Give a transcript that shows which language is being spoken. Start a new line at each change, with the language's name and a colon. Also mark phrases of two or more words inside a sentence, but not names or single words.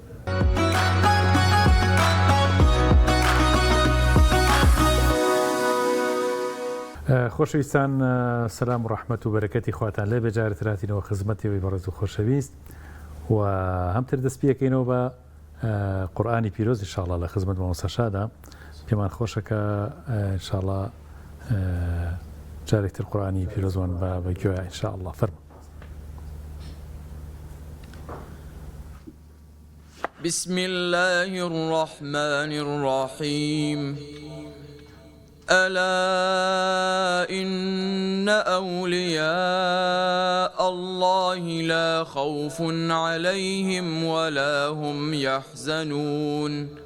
Central Kurdish: خۆشەویستان سەلام و ڕەحمەت و بەرەکەتی خواتان لێ بێجارەتراتینەوە خزمەتەوەی بەڕێز و خۆشەویست و هەمتر دەست پێکەینەوە بە قورئانی پیرۆز ئینشاءالله لە خزمەت مامۆساشادا پێمان خۆشەکە ئینشاءالله جارێکتر قورئانی پیرۆزوان بە گوێ ئینشاءالله فەرمو.
Arabic: بسم الله الرحمن الرحيم ألا إن أولياء الله لا خوف عليهم ولا هم يحزنون